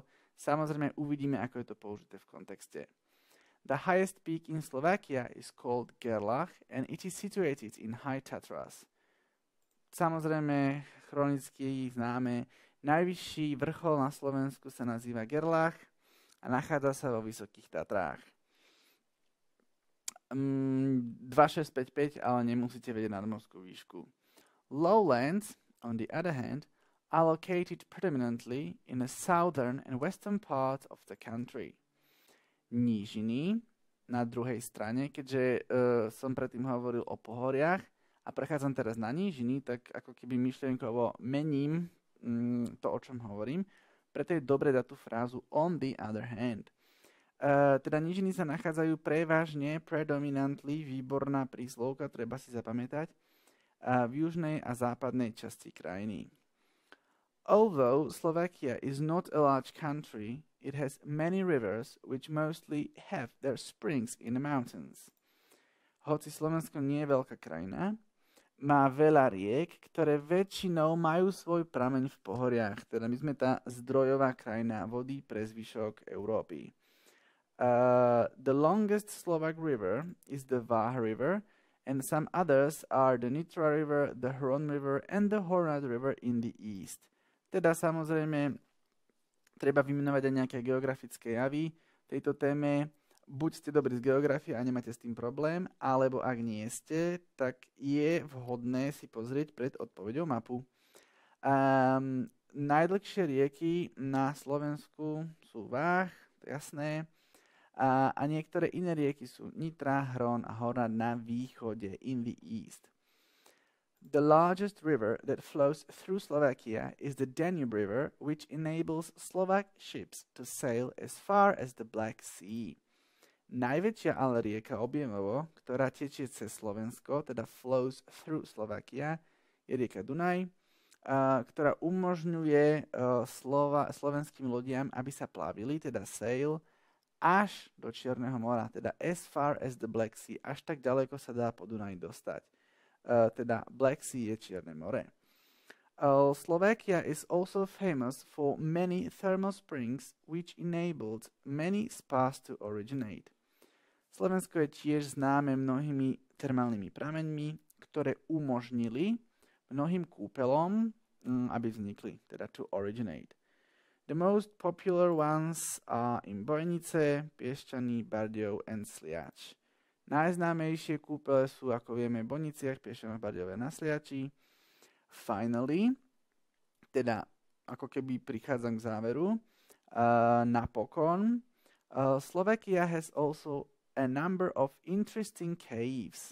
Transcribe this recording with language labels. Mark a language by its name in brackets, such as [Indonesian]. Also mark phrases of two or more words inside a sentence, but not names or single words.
[Slovak] Samozrejme uvidíme, ako je to použité v kontexte. [English] The highest peak in Slovakia is called Gerlach and it is situated in High Tatras. [Slovak] Samozrejme, chronicky známe, najvyšší vrchol na Slovensku sa nazýva Gerlach a nachádza sa vo Vysokých Tatrách. 2655, ale nemusíte vedieť nadmorskú výšku. [English] Lowlands, on the other hand, are located predominantly in the southern and western parts of the country. [Slovak] Nížiny na druhej strane, keďže som predtým hovoril o pohoriach a prechádzam teraz na nížiny, tak ako keby myšlienkovo mením to, o čom hovorím. Preto je dobre dať tú frázu [English] on the other hand. [Slovak] Teda nížiny sa nachádzajú prevažne, predominantly, výborná príslovka, treba si zapamätať, v južnej a západnej časti krajiny. [English] Although Slovakia is not a large country, it has many rivers which mostly have their springs in the mountains. [Slovak] Hoci Slovensko nie je veľká krajina, má veľa riek, ktoré väčšinou majú svoj prameň v pohoriach. Teda my sme tá zdrojová krajina vody pre zvyšok Európy. [English] The longest Slovak river is the Váh River, and some others are the Nitra River, the Hron River, and the Hornad River in the east. [Slovak] Teda samozrejme treba vymenovať aj nejaké geografické javy tejto téme. Buď ste dobrí z geografie a nemáte s tým problém, alebo ak nie ste, tak je vhodné si pozrieť pred odpoveďou mapu. Najdlhšie rieky na Slovensku sú Váh, to je jasné, a niektoré iné rieky sú Nitra, Hron a Hornad na východe, [English] in the east. The largest river that flows through Slovakia is the Danube River, which enables Slovak ships to sail as far as the Black Sea. [Slovak] Najväčšia ale rieka objemovo, ktorá tečie cez Slovensko, teda [English] flows through Slovakia, [Slovak] je rieka Dunaj, ktorá umožňuje slovenským lodiam, aby sa plavili, teda sail, až do Čierneho mora, teda [English] as far as the Black Sea, [Slovak] až tak ďaleko sa dá po Dunaji dostať. Teda Black Sea je Čierne more. [English] Slovakia is also famous for many thermal springs which enabled many spas to originate. [Slovak] Slovensko je tiež známe mnohými termálnymi prameňmi, ktoré umožnili mnohým kúpelom, aby vznikli, teda [English] to originate. The most popular ones are in Bojnice, Piešťany, Bardejov and Sliač. [Slovak] Najznámejšie kúpele sú, ako vieme, v Bojniciach, Piešťanoch, Bardejove na Sliači. [English] Finally, [Slovak] teda ako keby prichádzam k záveru, napokon, [English] Slovakia has also a number of interesting caves.